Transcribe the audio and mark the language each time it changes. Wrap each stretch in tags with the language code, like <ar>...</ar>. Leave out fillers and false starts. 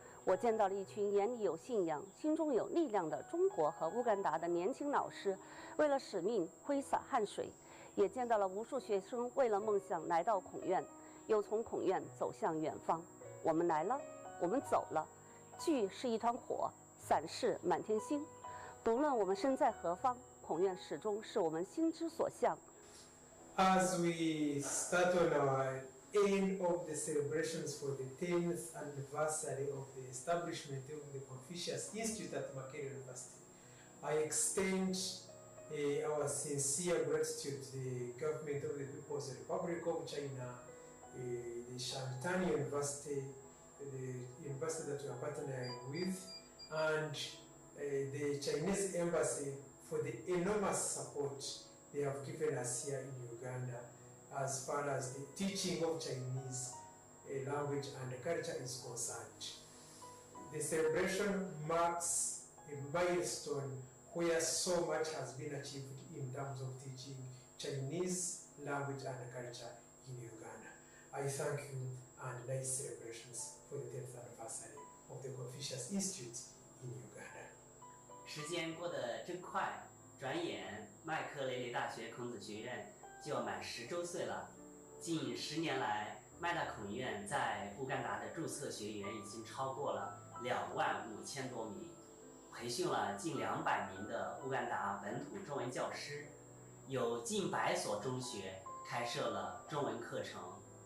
<zh>我见到了一群眼里有信仰、心中有力量的中国和乌干达的年轻老师，为了使命挥洒汗水；也见到了无数学生为了梦想来到孔院，又从孔院走向远方。我们来了，我们走了，聚是一团火，散是满天星。不论我们身在何方，孔院始终是我们心之所向。</zh> <en>As we start on our end of the celebrations for the 10th anniversary of the establishment of the Confucius Institute at Makerere University, I extend our sincere gratitude to the government of the People's Republic of China, the Shanghai University, the university that we are partnering with, and the Chinese embassy for the enormous support they have given us here in Uganda as far as the teaching of Chinese language and culture is concerned. The celebration marks a milestone where so much has been achieved in terms of teaching Chinese language and culture in Uganda. I thank you and nice celebrations for the 10th anniversary of the Confucius Institute in Uganda.</en> <zh>时间过得真快，转眼麦克雷雷大学孔子学院就要满10周岁了。近10年来，麦大孔院在乌干达的注册学员已经超过了25000多名，培训了近200名的乌干达本土中文教师，有近100所中学开设了中文课程。</zh>